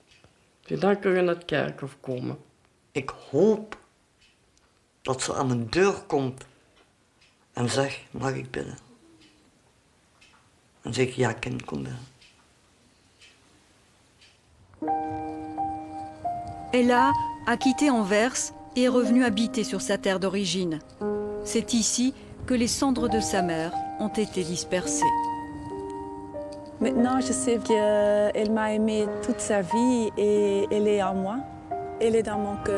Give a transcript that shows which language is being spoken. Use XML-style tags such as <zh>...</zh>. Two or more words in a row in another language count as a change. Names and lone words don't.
<nl>Dus dan kun je naar het kerkhof komen. Ik hoop dat ze aan mijn deur komt en zegt, mag ik binnen? En zeg ja, kind, kom binnen.</nl> <fr>Ella a quitté Anvers et est revenue habiter sur sa terre d'origine. C'est ici que les cendres de sa mère ont été dispersées. Maintenant, je sais qu'elle m'a aimée toute sa vie et elle est en moi. Elle est dans mon cœur.</fr>